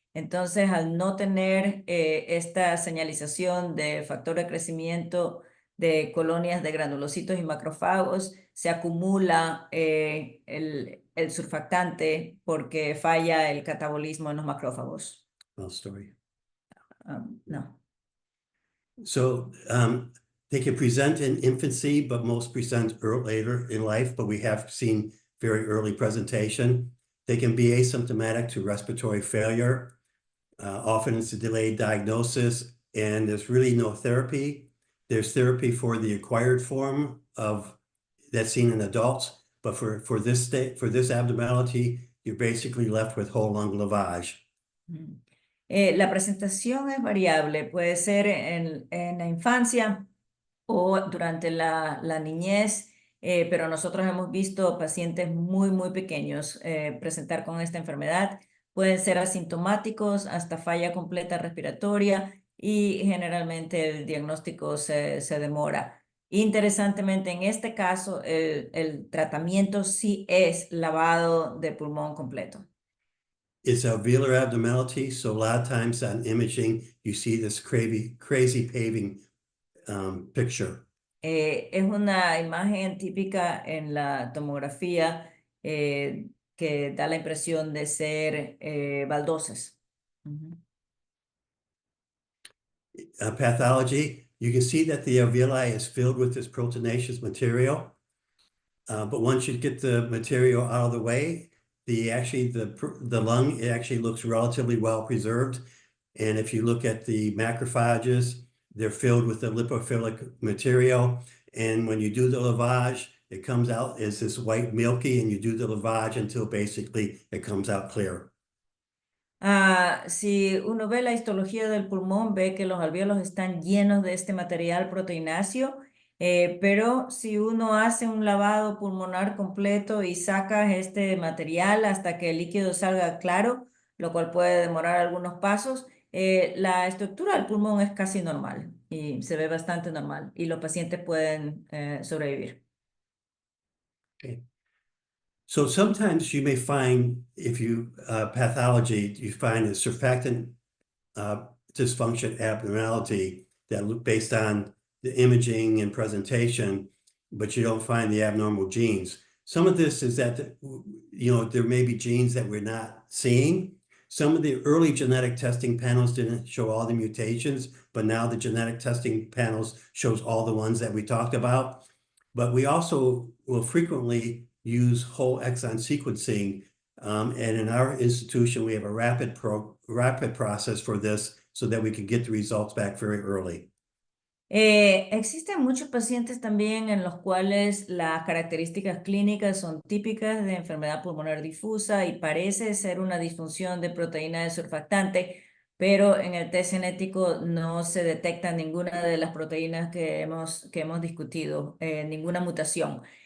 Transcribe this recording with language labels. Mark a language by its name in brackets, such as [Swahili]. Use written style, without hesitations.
[Spanish] Entonces, al no tener esta señalización de factor de crecimiento de colonias de granulocitos y macrófagos, se acumula el surfactante porque falla el catabolismo en los macrófagos. [English] Well, story. No. So they can present in infancy, but most present later in life, but we have seen very early presentation. They can be asymptomatic to respiratory failure. Often it's a delayed diagnosis, and there's really no therapy. There's therapy for the acquired form of that's seen in adults, but for this abnormality, you're basically left with whole lung lavage. [Spanish] La presentación es variable, puede ser en la infancia o durante la niñez, pero nosotros hemos visto pacientes muy pequeños presentar con esta enfermedad. Pueden ser asintomáticos hasta falla completa respiratoria, y generalmente el diagnóstico se demora. Interesantemente, en este caso, el tratamiento sí es lavado de pulmón completo. [English] It's alveolar abnormality, so a lot of times on imaging, you see this crazy paving picture. [Spanish] Es una imagen típica en la tomografía que da la impresión de ser baldosas. [English] Pathology, you can see that the alveoli is filled with this proteinaceous material. But once you get the material out of the way, the lung, it actually looks relatively well preserved. And if you look at the macrophages, they're filled with the lipophilic material. And when you do the lavage, it comes out as this white milky, and you do the lavage until basically it comes out clear. [Spanish] Si uno ve la histología del pulmón, ve que los alvéolos están llenos de este material proteináceo, pero si uno hace un lavado pulmonar completo y saca este material hasta que el líquido salga claro, lo cual puede demorar algunos pasos, la estructura del pulmón es casi normal y se ve bastante normal, y los pacientes pueden sobrevivir. [English] Okay. So sometimes you may find, if you pathology, you find a surfactant dysfunction abnormality that look based on the imaging and presentation, but you don't find the abnormal genes. Some of this is that, there may be genes that we're not seeing. Some of the early genetic testing panels didn't show all the mutations, but now the genetic testing panels shows all the ones that we talked about. But we also will frequently use whole exon sequencing. And in our institution, we have a rapid process for this so that we can get the results back very early. [Spanish] Existen muchos pacientes también en los cuales las características clínicas son típicas de enfermedad pulmonar difusa y parece ser una disfunción de proteína de surfactante, pero en el test genético no se detecta ninguna de las proteínas que hemos discutido, ninguna mutación.